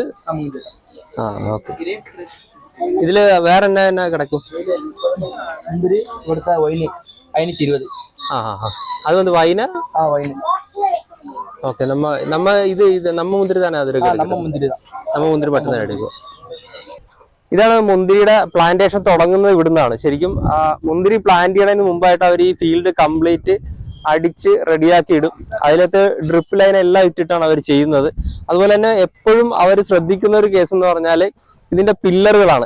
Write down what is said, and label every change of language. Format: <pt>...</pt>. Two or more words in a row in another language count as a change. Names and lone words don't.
<ta>ஓகே. இதுல வேற என்ன கிடைக்கும்? முந்திரி கொடுத்தா ஒயின் 520. அது வந்து வைனா? வைன். ஓகே. நம்ம இது நம்ம മുന്തിരി தானே அது இருக்கு. நம்ம മുന്തിരി தான். நம்ம മുന്തിരി மட்டும் എടുക്കും.</ta> <ml>ഇതാണ് മുന്തിരിയുടെ പ്ലാന്റേഷൻ തുടങ്ങുന്നത് ഇവിടുന്നാണ്. ശരിക്കും മുന്തിരി പ്ലാന്റ് ചെയ്യുന്നതിന് മുമ്പായിട്ട് അവർ ഈ ഫീൽഡ് കംപ്ലീറ്റ് അടിച്ച് റെഡിയാക്കി ഇടും. അതിലകത്ത് ഡ്രിപ്പ് ലൈൻ എല്ലാം ഇട്ടിട്ടാണ് അവർ ചെയ്യുന്നത്. അതുപോലെ തന്നെ എപ്പോഴും അവർ ശ്രദ്ധിക്കുന്ന ഒരു കേസ് എന്ന് പറഞ്ഞാൽ ഇതിന്റെ പില്ലറുകളാണ്.</ml>